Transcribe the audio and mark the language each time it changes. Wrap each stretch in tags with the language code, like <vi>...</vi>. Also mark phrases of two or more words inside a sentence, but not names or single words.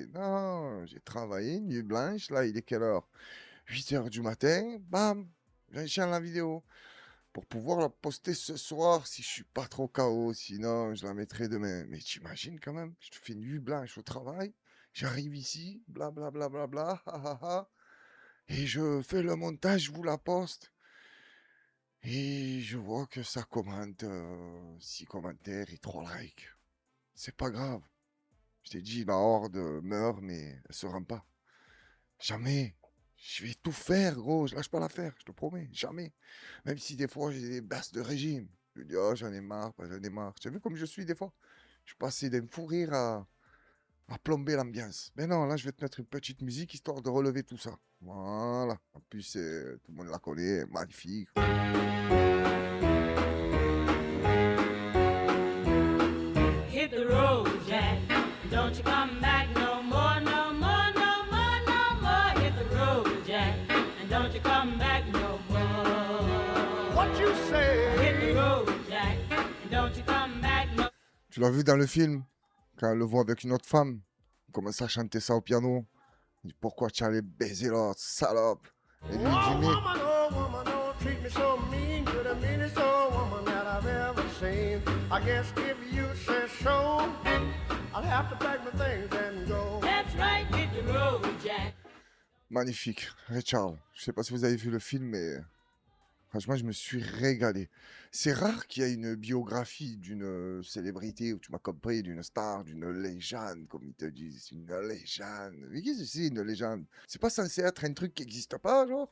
<fr>Non, j'ai travaillé, nuit blanche. Là, il est quelle heure? 8 heures du matin. Bam! J'enchaîne la vidéo. Pour pouvoir la poster ce soir si je suis pas trop KO. Sinon, je la mettrai demain. Mais t'imagines quand même, je te fais nuit blanche au travail. J'arrive ici, blablabla, bla, bla, bla, ha, ha, ha, et je fais le montage, je vous la poste. Et je vois que ça commente 6 commentaires et 3 likes. C'est pas grave. Je t'ai dit, la horde meurt, mais elle se rend pas. Jamais. Je vais tout faire, gros. Je lâche pas l'affaire, je te promets. Jamais. Même si des fois j'ai des baisses de régime. Je dis, oh, j'en ai marre, j'en ai marre. Tu as vu comme je suis des fois? Je suis passé d'un fou rire à plomber l'ambiance. Mais non, là, je vais te mettre une petite musique histoire de relever tout ça. Voilà. En plus, tout le monde la connaît. Magnifique.</fr> <en>Hit the road, Jack. Don't you come back no more, no more, no more, no more. Hit the road, Jack. And don't you come back no more. What you say? Hit the road, Jack. And don't you come back no</en> <fr>Tu l'as vu dans le film? Quand elle le voit avec une autre femme. Elle commence à chanter ça au piano. Il dit, pourquoi tu allais baiser l'autre, salope? Et lui, il dit, mais</fr> <en>Oh woman, don't treat me so mean. You're the meanest old woman that I've ever seen. I guess if you say so, I'll have to pack my things and go. That's right, hit the road, Jack.</en> <fr>magnifique. Richard, je sais pas si vous avez vu le film, mais franchement, je me suis régalé. C'est rare qu'il y ait une biographie d'une célébrité, ou tu m'as compris, d'une star, d'une légende, comme ils te disent. Une légende. Mais qu'est-ce que c'est une légende? C'est pas censé être un truc qui n'existe pas, genre?</fr>